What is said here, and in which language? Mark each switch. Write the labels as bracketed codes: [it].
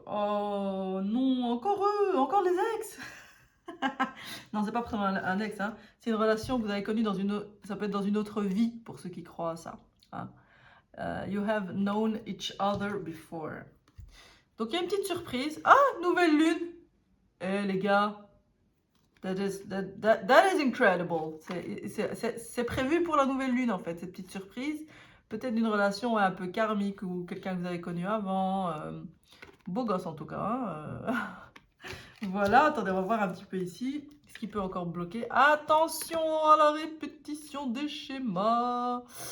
[fr] Oh non, encore eux, encore les ex. Non, c'est pas forcément un ex, hein. C'est une relation que vous avez connue dans une autre, ça peut être dans une autre vie pour ceux qui croient à ça. Hein. [en] You have known each other before. [fr] Donc il y a une petite surprise. Ah, nouvelle lune. Eh les gars, [en] that is incredible. [fr] C'est prévu pour la nouvelle lune en fait, cette petite surprise. Peut-être d'une relation un peu karmique ou quelqu'un que vous avez connu avant. Beau gosse en tout cas. Hein. Voilà, attendez, on va voir un petit peu ici. Ce qui peut encore bloquer. Attention à la répétition des schémas.